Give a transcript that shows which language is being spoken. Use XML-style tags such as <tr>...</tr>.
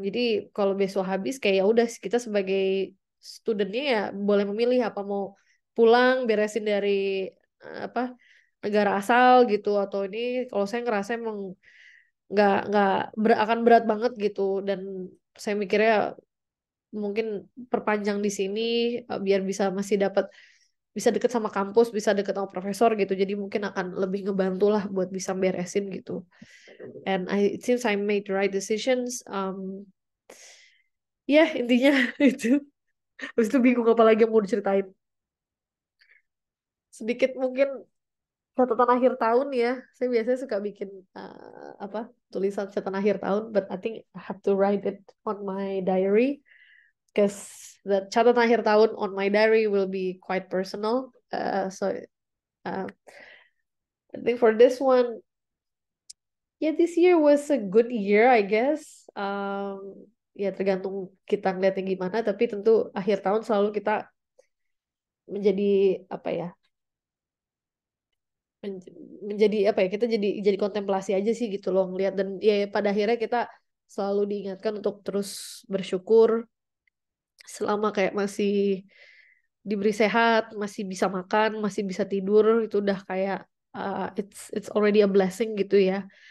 <id>Jadi kalau besok habis kayak ya udah kita sebagai studentnya ya boleh memilih apa mau pulang beresin dari apa negara asal gitu atau ini kalau saya ngerasa emang nggak akan berat banget gitu dan saya mikirnya mungkin perpanjang di sini biar bisa masih dapat bisa deket sama kampus, bisa deket sama profesor gitu. Jadi mungkin akan lebih ngebantu lah buat bisa beresin gitu.</id> <en>And it seems I made the right decisions.</en> <id>Ya intinya itu. Habis itu bingung apa lagi yang mau diceritain. Sedikit mungkin catatan akhir tahun ya. Saya biasanya suka bikin apa tulisan catatan akhir tahun,</id> <en>but I think I have to write it on my diary. Because the</en> <id>catatan akhir tahun</id> <en>on my diary will be quite personal. So uh, I think for this one, yeah, this year was a good year, I guess.</en> <id>Ya tergantung kita ngeliatnya gimana, tapi tentu akhir tahun selalu kita menjadi apa ya? Menjadi apa ya? Kita jadi kontemplasi aja sih gitu loh ngeliat dan ya pada akhirnya kita selalu diingatkan untuk terus bersyukur selama kayak masih diberi sehat, masih bisa makan, masih bisa tidur, itu udah kayak</id> <en>it's already a blessing</en> <id>gitu ya.</id>